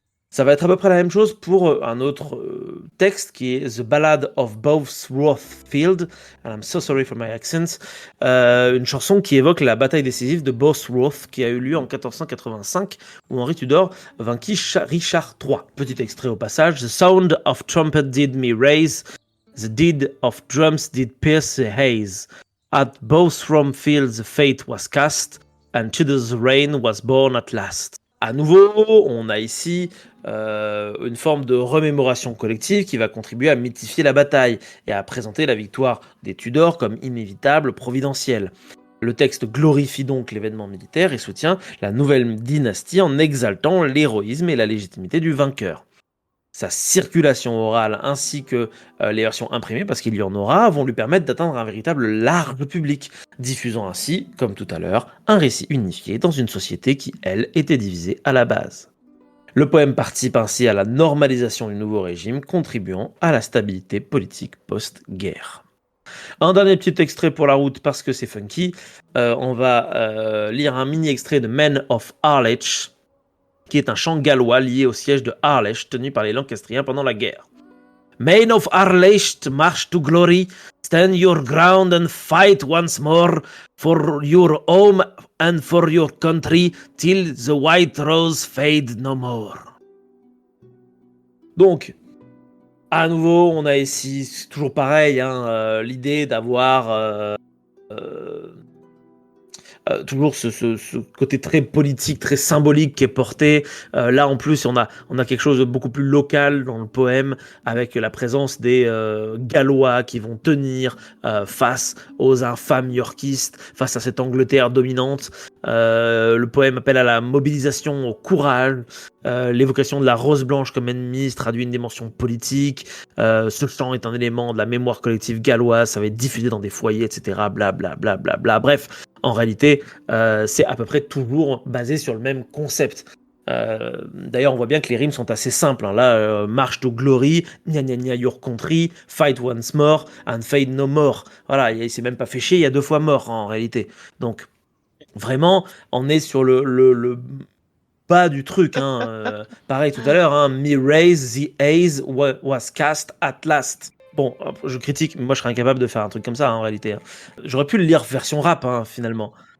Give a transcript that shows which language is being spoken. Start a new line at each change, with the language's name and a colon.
French: Ça va être à peu près la même chose pour un autre texte qui est The Ballad of Bosworth Field,
English: and I'm so sorry for my accent,
French: une chanson qui évoque la bataille décisive de Bosworth qui a eu lieu en 1485 où Henri Tudor vainquit Richard III. Petit extrait au passage.
English: The sound of trumpet did me raise, the deed of drums did pierce the haze. At Bosworth Field the fate was cast, and Tudor's reign was born at last.
French: À nouveau, on a ici une forme de remémoration collective qui va contribuer à mythifier la bataille et à présenter la victoire des Tudors comme inévitable, providentielle. Le texte glorifie donc l'événement militaire et soutient la nouvelle dynastie en exaltant l'héroïsme et la légitimité du vainqueur. Sa circulation orale ainsi que les versions imprimées, parce qu'il y en aura, vont lui permettre d'atteindre un véritable large public, diffusant ainsi, comme tout à l'heure, un récit unifié dans une société qui, elle, était divisée à la base. Le poème participe ainsi à la normalisation du nouveau régime, contribuant à la stabilité politique post-guerre. Un dernier petit extrait pour la route parce que c'est funky. On va lire un mini extrait de Men of Harlech, qui est un chant gallois lié au siège de Harlech tenu par les Lancastriens pendant la guerre.
English: Men of Harlech, march to glory, stand your ground and fight once more for your home and for your country till the white rose fade no more.
French: Donc, à nouveau, on a ici, c'est toujours pareil, l'idée d'avoir toujours ce côté très politique, très symbolique qui est porté. Là, en plus, on a quelque chose de beaucoup plus local dans le poème, avec la présence des Gallois qui vont tenir face aux infâmes yorkistes, face à cette Angleterre dominante. Le poème appelle à la mobilisation, au courage. L'évocation de la rose blanche comme ennemie se traduit une dimension politique. Ce chant est un élément de la mémoire collective galloise, ça va être diffusé dans des foyers, etc. Bla. Bref, en réalité, c'est à peu près toujours basé sur le même concept. D'ailleurs, on voit bien que les rimes sont assez simples.
English: Là, march to glory, gna gna gna your country, fight once more, and fade no more.
French: Voilà, il s'est même pas fait chier, il y a 2 fois mort en réalité. Donc, vraiment, on est sur le bas du truc. Pareil tout à l'heure,
English: me raise the haze was cast at last.
French: Bon, je critique, mais moi je serais incapable de faire un truc comme ça en réalité. J'aurais pu le lire version rap finalement.